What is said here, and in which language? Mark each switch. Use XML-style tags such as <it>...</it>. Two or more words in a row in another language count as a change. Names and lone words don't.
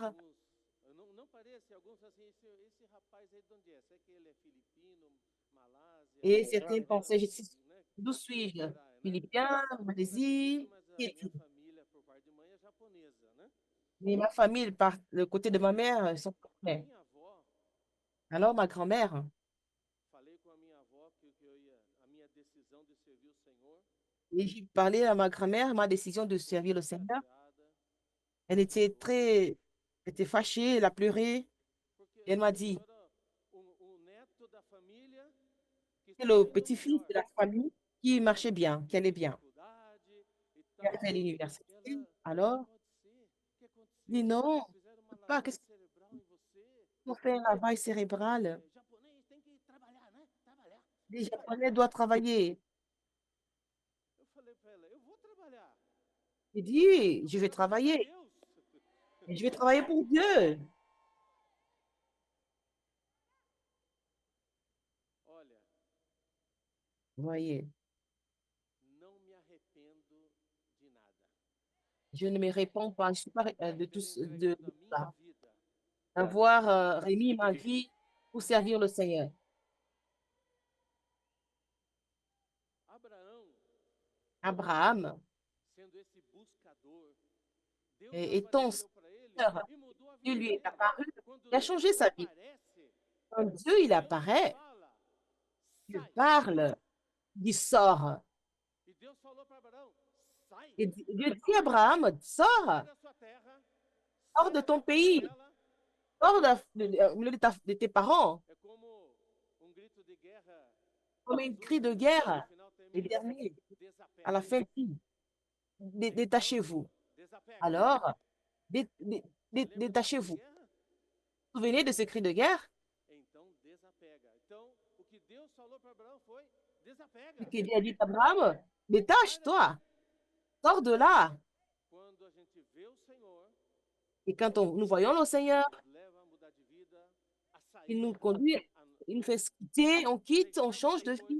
<pt>alguns, não parece, alguns assim, esse rapaz aí de onde é? Será que ele é filipino, Malásia,</pt> <fr>et certains pensaient,</fr> <pt>né?</pt> <fr>d'où suis-je?</fr> <pt>Será, né?</pt> <fr>Philippien,</fr> <pt>Alguns acreditam,</pt> <fr>Malaisie,</fr> <pt>mas a minha</pt> <fr>Haïti.</fr> <pt>família, por parte de mãe, é japonesa, né?</pt> <fr>Mais ma famille, par le côté de ma mère, ils sont</fr> <pt>A</pt> <fr>complets.</fr> <pt>minha avó,</pt> <fr>Alors ma grand-mère,</fr> <pt>falei com a minha avó que eu ia, a minha decisão de servir o Senhor</pt> <fr>et j'ai parlé à ma grand-mère, ma décision de</fr> <pt>ficou</pt> <fr>servir le</fr> <pt>muito</pt> <fr>Seigneur.</fr> <pt>chateada,</pt> <fr>Elle était très, elle était fâchée, elle a pleuré.</fr> <pt>porque</pt> <fr>Et elle m'a dit,</fr> <pt>eu era o neto da família que</pt> <fr>c'est</fr> <pt>estava</pt> <fr>le</fr> <pt>indo</pt> <fr>petit-fils</fr> <pt>melhor,</pt> <fr>de la famille qui marchait bien, qui allait</fr> <pt>fez</pt> <fr>bien,</fr> <pt>faculdade e</pt> <fr>qui a fait</fr> <pt>tal.</pt> <fr>l'université.</fr> <pt>Ela, não</pt> <fr>Alors,</fr> <pt>pode ser. O que</pt> <fr>dit</fr> <pt>aconteceu?</pt> <fr>non,</fr> <pt>Fizeram</pt> <fr>je</fr> <pt>uma</pt> <fr>peux pas,</fr> <pt>lavagem</pt> <fr>qu'est-ce</fr> <pt>cerebral em você.</pt> <fr>qu'on fait un lavage cérébral?</fr> <pt>Japonês tem que trabalhar, né? Trabalhar.</pt> <fr>Les Japonais doivent travailler.</fr> <pt>Eu falei para ela, eu vou trabalhar.</pt> <fr>Il dit, oui,</fr> <pt>Eu</pt> <fr>je</fr> <pt>vou</pt> <fr>vais</fr> <pt>trabalhar para</pt> <fr>travailler.</fr> <pt>Deus.</pt> <fr>Et je vais travailler pour Dieu.</fr> <pt>Olha,</pt> <fr>Vous voyez,</fr> <pt>não me arrependo de nada.</pt> <fr>je ne me réponds pas, je suis pas</fr> <pt>De</pt> <fr>de</fr> <pt>ter</pt> <fr>tout de</fr> <pt>entregado a minha</pt> <fr>ça,</fr> <pt>vida</pt> <fr>d'avoir</fr> <pt>para Deus.</pt> <fr>remis ma vie pour servir le Seigneur.</fr> <pt>Abraão,</pt> <fr>Abraham,</fr> <pt>sendo esse buscador, Deus</pt> <fr>étant</fr> <pt>apareceu para ele</pt> <fr>Seigneur,</fr> <pt>e mudou a</pt> <fr>Dieu</fr> <pt>vida</pt> <fr>lui est</fr> <pt>dele.</pt> <fr>apparu,</fr> <pt>Quando</pt> <fr>il a changé</fr> <pt>Deus</pt> <fr>sa vie.</fr> <pt>aparece,</pt> <fr>Quand Dieu, il</fr> <pt>Deus</pt> <fr>apparaît,</fr> <pt>fala,</pt> <fr>Dieu</fr> <pt>sai.</pt> <fr>parle, il sort.</fr> <pt>E Deus falou para Abraão, sai,</pt> <fr>Et Dieu dit à Abraham,</fr> <pt>sai</pt> <fr>sors,</fr> <pt>da sua terra,</pt> <fr>sors</fr> <pt>sai</pt> <fr>de</fr> <pt>da</pt> <fr>ton</fr> <pt>tua</pt> <fr>pays,</fr> <pt>parentela.</pt> <fr>sors au milieu de tes parents,</fr> <pt>É como grito de guerra</pt> <fr>comme un</fr> <pt>dos</pt> <fr>cri de</fr> <pt>últimos, no</pt> <fr>guerre.</fr> <pt>final</pt> <fr>Les</fr> <pt>termina assim,</pt> <fr>derniers, à la</fr> <pt>desapega.</pt> <fr>fin,</fr> <pt>Então,</pt> <fr>détachez-vous.</fr> <pt>desapega.</pt> <fr>Alors,</fr> <pt>Lembra do grito de</pt> <fr>Détachez-vous.</fr> <pt>guerra?</pt> <fr>Vous vous souvenez de ce cri de guerre?</fr> <pt>Então desapega. Então, o que Deus falou para Abraão foi:</pt> <fr>Ce</fr> <pt>desapega,</pt> <fr>que Dieu a dit à Abraham,</fr> <pt>sai daí.</pt> <fr>détache-toi, sors de là.</fr> <pt>Quando a gente vê o Senhor,</pt> <fr>Et quand nous voyons le Seigneur,</fr> <pt>Ele nos leva a mudar de vida, a</pt> <fr>il nous</fr> <pt>sair,</pt> <fr>conduit,</fr> <pt>a</pt> <fr>il nous fait quitter, on quitte, on</fr> <pt>deixamos de</pt> <fr>change</fr> <pt>ir</pt> <fr>de vie,</fr>